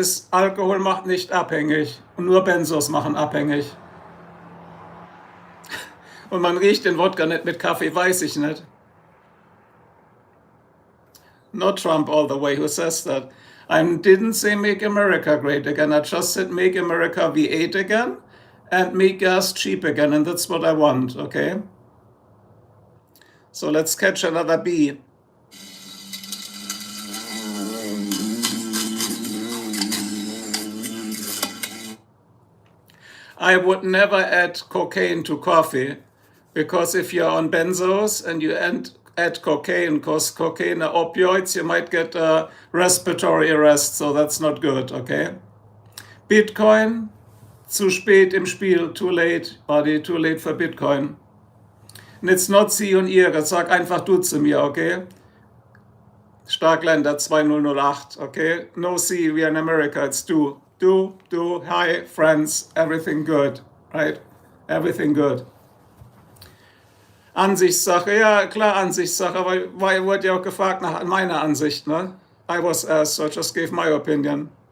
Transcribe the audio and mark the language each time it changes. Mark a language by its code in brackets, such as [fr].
[de] Alkohol macht nicht abhängig. Nur Benzos machen abhängig. Und man riecht den Wodka nicht mit Kaffee, weiß ich nicht. [en] Not Trump all the way, who says that? I didn't say make America great again. I just said make America V8 again and make gas cheap again. And that's what I want, okay? So let's catch another bee. I would never add cocaine to coffee, because if you're on benzos and you add cocaine, because cocaine are opioids, you might get a respiratory arrest, so that's not good, okay? Bitcoin, [de] zu spät im Spiel, [en] too late, buddy, too late for Bitcoin. And it's not [de] sie und ihre, sag einfach du zu mir, [en] okay? Starkländer 2008, okay? No sie, we are in America, it's du. Do, hi, friends, everything good, right? Everything good. [de] Ansichtssache, ja klar, Ansichtssache, weil wurde ja auch gefragt nach meiner Ansicht, ne? [en] I was asked, so I just gave my opinion.